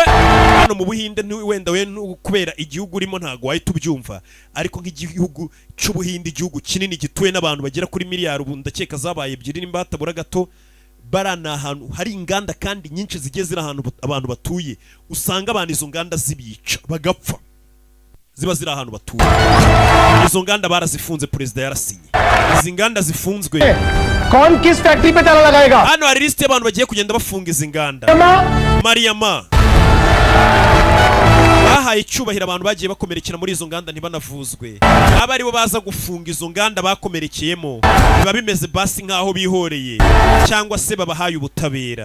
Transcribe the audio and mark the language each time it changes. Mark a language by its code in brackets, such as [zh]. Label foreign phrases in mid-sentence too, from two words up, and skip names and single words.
[rw] Hano mu Buhinde wenda we kubera igihugu urimo ntago wahita ubyumva, ariko nk'igihugu cy'Ubuhinde, igihugu kinini gituwe n'abantu bagera kuri miliyari, ubu ndakeka zabaye ebyiri n'imbatabura gato, barana ahantu hari inganda kandi nyinshi zigiye ziri ahantu abantu batuye, usanga abantu izo nganda zibica bagapfa, ziba ziri ahantu batuye. Izo nganda barazifunze, perezida yarasinye. Izi nganda zifunzwe, [hi] कौन किस फैक्ट्री पे ताला लगाएगा? [rw] hano hari liste y'abantu bagiye kugenda bafunga izi nganda. Mariama bahaye icyubahiro abantu bagiye bakomerekera muri izo nganda ntibanavuzwe. Aba aribo baza gufunga izo nganda bakomerekeyemo, biba bimeze basi nk'aho bihoreye cyangwa se babahaye ubutabera.